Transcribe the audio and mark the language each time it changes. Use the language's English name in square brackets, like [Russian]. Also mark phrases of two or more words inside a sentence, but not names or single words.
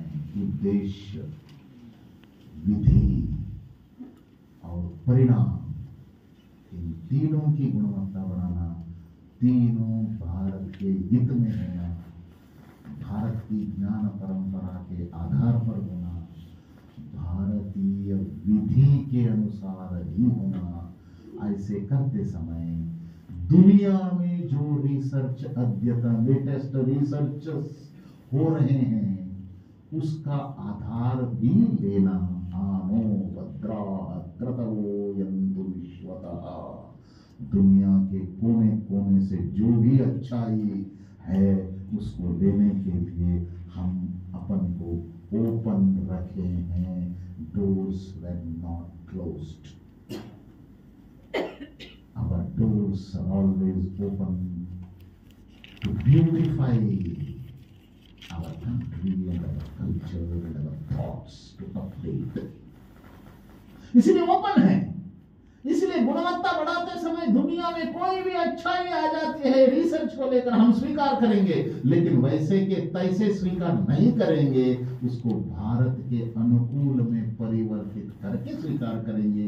[Hindi] उद्देश्य, विधि और परिणाम, इन तीनों की गुणवत्ता बढ़ाना, तीनों भारत के हित में होना, भारत की ज्ञान परंपरा के आधार पर होना, भारतीय विधि के अनुसार ही होना। ऐसे करते समय दुनिया में जो रिसर्च अद्यतन [English] latest research [Hindi] हो रहे हैं, उसका आधार भी लेना। [Sanskrit] आनो भद्राः क्रतवो यन्तु विश्वतः। [Hindi] दुनिया के कोने कोने से जो भी अच्छाई है, उसको लेने के लिए हम अपन को ओपन रखे हैं। [English] डोर्स were not closed. Our doors are always open to beautify our country and our culture and our thoughts, to update. [Hindi] इसलिए ओपन है। इसलिए गुणवत्ता बढ़ाते समय दुनिया में कोई भी अच्छाई आ जाती है रिसर्च को लेकर, हम स्वीकार करेंगे, लेकिन वैसे के तैसे स्वीकार नहीं करेंगे। उसको भारत के अनुकूल में परिवर्तित करके स्वीकार करेंगे।